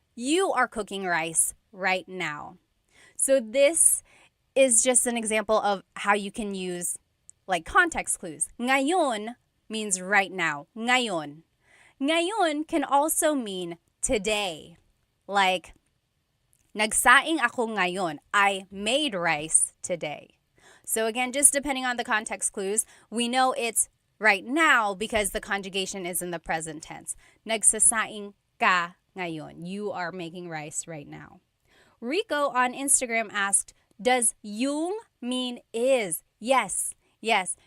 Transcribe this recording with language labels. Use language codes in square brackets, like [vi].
[en] You are cooking rice right now. So this is just an example of how you can use like context clues. Ngayon means right now. Ngayon. Ngayon can also mean today. [tl] Like, nagsaing ako ngayon. [en] I made rice today. So again, just depending on the context clues, we know it's right now because the conjugation is in the present tense. [tl] Nagsasaing ka ngayon. [en] You are making rice right now. Rico on Instagram asked, does yung mean is? Yes. Yes.